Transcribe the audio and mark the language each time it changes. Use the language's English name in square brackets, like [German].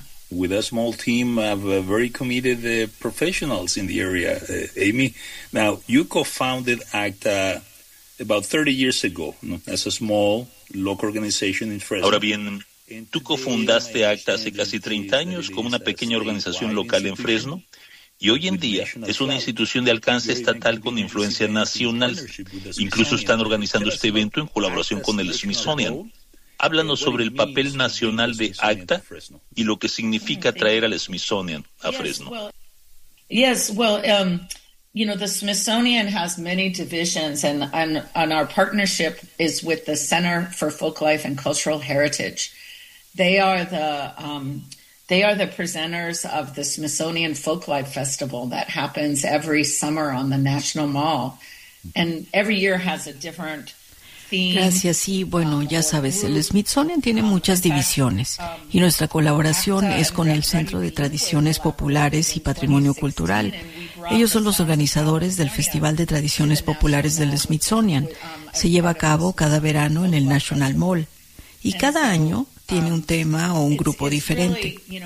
[English] With a small team of very committed professionals in the area, Amy. Now, you co-founded ACTA about 30 years ago, [Spanish] ¿no? [English] As a small local organization in Fresno. [Spanish] Ahora bien, tú cofundaste ACTA hace casi 30 años como una pequeña organización local en Fresno. Y hoy en día es una institución de alcance estatal con influencia nacional. Incluso están organizando este evento en colaboración con el Smithsonian. Háblanos sobre el papel nacional de ACTA y lo que significa traer al Smithsonian a Fresno. [English] Yes, well, you know, the Smithsonian has many divisions and our partnership is with the Center for Folklife and Cultural Heritage. They are the presenters of the Smithsonian Folklife Festival that happens every summer on the National Mall, and every year has a different. [Spanish] Gracias, sí, bueno, ya sabes, el Smithsonian tiene muchas divisiones y nuestra colaboración es con el Centro de Tradiciones Populares y Patrimonio Cultural. Ellos son los organizadores del Festival de Tradiciones Populares del Smithsonian. Se lleva a cabo cada verano en el National Mall y cada año tiene un tema o un grupo diferente.